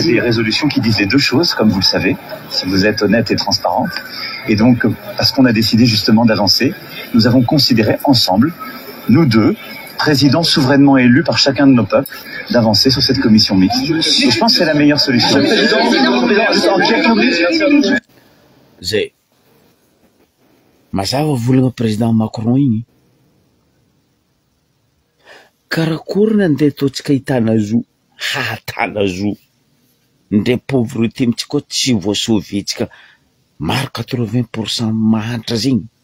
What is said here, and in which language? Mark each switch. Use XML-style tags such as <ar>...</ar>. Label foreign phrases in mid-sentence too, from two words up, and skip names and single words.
<fr>Il y a des résolutions qui disent les deux choses, comme vous le savez, si vous êtes honnête et transparente. Et donc, parce qu'on a décidé justement d'avancer, nous avons considéré ensemble, nous deux, président souverainement élu par chacun de nos peuples, d'avancer sur cette commission mixte. Et je pense que c'est la meilleure solution.</fr> <mg>Zay mazava volagna président Macron igny karakory nandeha ataontsika hitana zo hatana zo ndray pauvreté mitsika tsy voasauvetsika maro 80% mahantra zegny.</mg>